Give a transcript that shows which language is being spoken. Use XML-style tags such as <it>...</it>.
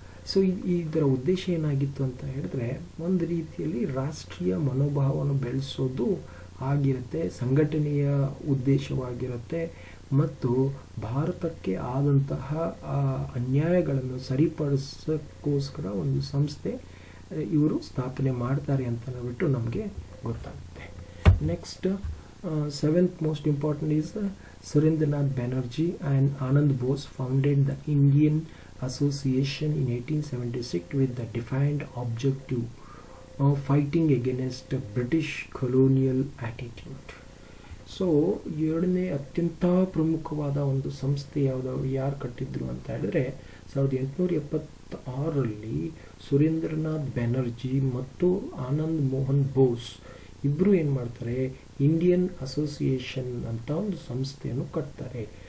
<kn>So ಇದರ ಉದ್ದೇಶ ಏನಾಗಿತ್ತು ಅಂತ ಹೇಳಿದ್ರೆ, ಒಂದು ರೀತಿಯಲ್ಲಿ ರಾಷ್ಟ್ರೀಯ ಮನೋಭಾವವನ್ನು ಬೆಳೆಸೋದು ಆಗಿರುತ್ತೆ, ಸಂಘಟನೆಯ ಉದ್ದೇಶವಾಗಿರುತ್ತೆ, ಮತ್ತು ಭಾರತಕ್ಕೆ ಆದಂತಹ ಅನ್ಯಾಯಗಳನ್ನು ಸರಿಪಡಿಸೋಕ್ಕೋಸ್ಕರ ಒಂದು ಸಂಸ್ಥೆ ಇವರು ಸ್ಥಾಪನೆ ಮಾಡ್ತಾರೆ ಅಂತ ಬಿಟ್ಟು ನಮಗೆ ಗೊತ್ತಾಗುತ್ತೆ.</kn> <en>Next seventh most important is Surendranath Banerjee and Anand Bose founded the Indian Association in 1876 with the defined objective of fighting against the British colonial attitude.</en> <kn>So ಎರಡನೇ ಅತ್ಯಂತ ಪ್ರಮುಖವಾದ ಒಂದು ಸಂಸ್ಥೆ ಯಾರು ಕಟ್ಟಿದ್ರು ಅಂತ ಹೇಳಿದ್ರೆ 1876 ಸುರೇಂದ್ರನಾಥ್ ಬ್ಯಾನರ್ಜಿ ಮತ್ತು ಆನಂದ್ ಮೋಹನ್ ಬೋಸ್ ಇಬ್ಬರು ಏನು ಮಾಡ್ತಾರೆ, ಇಂಡಿಯನ್ ಅಸೋಸಿಯೇಷನ್ ಅಂತ ಒಂದು ಸಂಸ್ಥೆಯನ್ನು ಕಟ್ತಾರೆ.</kn>